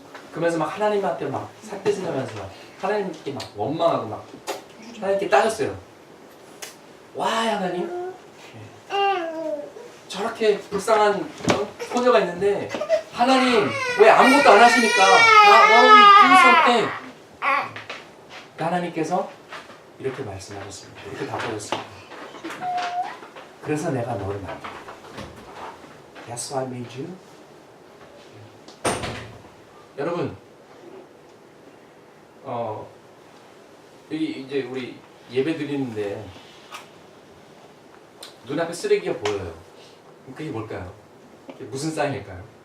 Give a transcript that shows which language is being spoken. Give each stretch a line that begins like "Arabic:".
Korean: 그러면서 막 하나님한테 막 삿대질하면서 막 하나님께 막 원망하고 막 하나님께 따졌어요. 와, 하나님, 저렇게 불쌍한 소녀가 있는데 하나님 왜 아무것도 안 하십니까?
English: Why don't we do something?
Korean: 하나님께서 이렇게 말씀하셨습니다. 이렇게 답하셨습니다. 그래서 내가 너를 만들었다.
English: That's why I made you.
Korean: 여러분, 여기 이제 우리 예배 드리는데 눈앞에 쓰레기가 보여요. 그게 뭘까요? 그게 무슨 사인일까요?